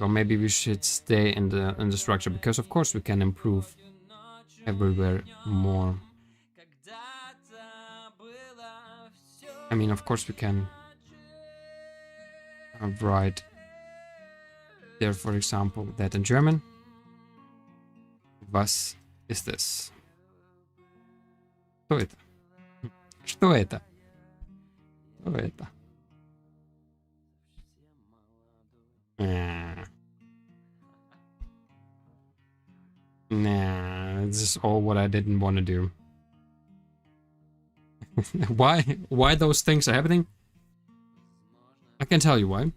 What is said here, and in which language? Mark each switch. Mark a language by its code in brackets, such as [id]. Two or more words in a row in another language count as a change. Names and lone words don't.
[en] Or maybe we should stay in the structure, because of course we can improve everywhere more. I mean, of course we can write there, for example, that in German. [de] Was ist das? [ru] Что это? Что это? Что это? [en] Nah, this is all what I didn't want to do. Why those things are happening? I can tell you why.